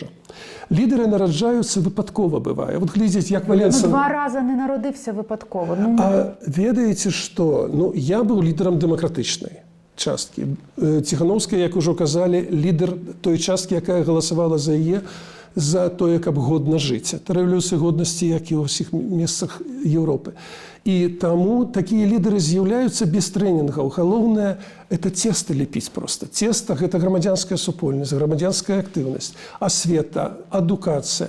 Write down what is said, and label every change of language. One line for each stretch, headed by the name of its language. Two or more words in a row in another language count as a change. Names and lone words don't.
Ukrainian: Лідери народжаються випадково, буває. От глядіть, як Валенса... Два рази не народився випадково. А ведаєте, що? Я був лідером демократичної частки. Тихановская, як уже казали, лідер той частки, яка голосувала за її, за то,
Belarusian: каб годна жыць. Это рэвалюцыя годнасці, як і ў ўсіх месцах Еўропы. І таму такія лідары з'яўляюцца без трэнінгаў. Галоўнае – это цеста лепіць проста. Цеста – гэта грамадзянская супольнасць, грамадзянская актыўнасць, асвета, адукацыя.